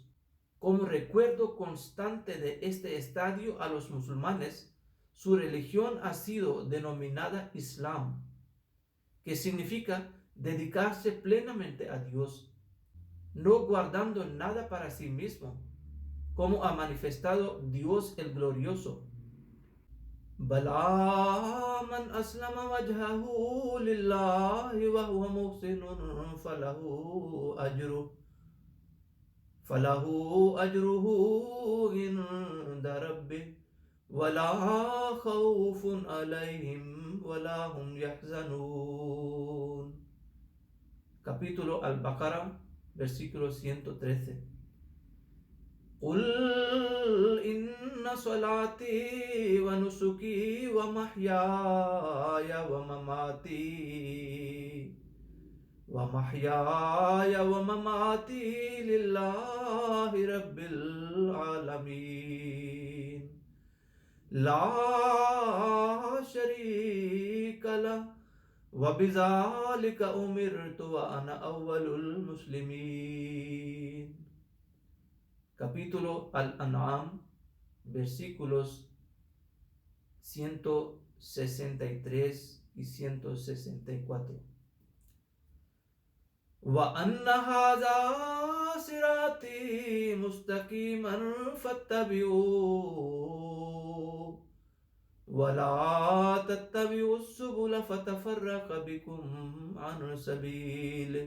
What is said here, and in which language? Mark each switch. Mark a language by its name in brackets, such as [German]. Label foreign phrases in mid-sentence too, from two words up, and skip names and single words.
[Spanish] Como recuerdo constante de este estadio a los musulmanes, su religión ha sido denominada Islam, que significa dedicarse plenamente a Dios, no guardando nada para sí mismo, como ha manifestado Dios el glorioso. [Arabic] بلى من أسلم وجهه لله وهو محسن فله أجره عند ربه ولا خوف عليهم ولا هم يحزنون. [Spanish] Capítulo Al-Baqarah, versículo 113. [Arabic] قل إن صلاتي ونسكي ومحياي ومماتي لله رب العالمين لا شريك له وَبِذَلِكَ أُمِرْتُ وَأَنَا أَوَّلُ الْمُسْلِمِينَ. [Spanish] Capítulo Al-An'am, versículos 163 y 164. [Arabic] وَأَنَّ هَذَا صِرَاطِي مُسْتَقِيمًا فَاتَّبِعُوهُ وَلَا تَتَّبِعُوا السُّبُلَ فَتَفَرَّقَ بِكُمْ عَنْ سَبِيلِهِ.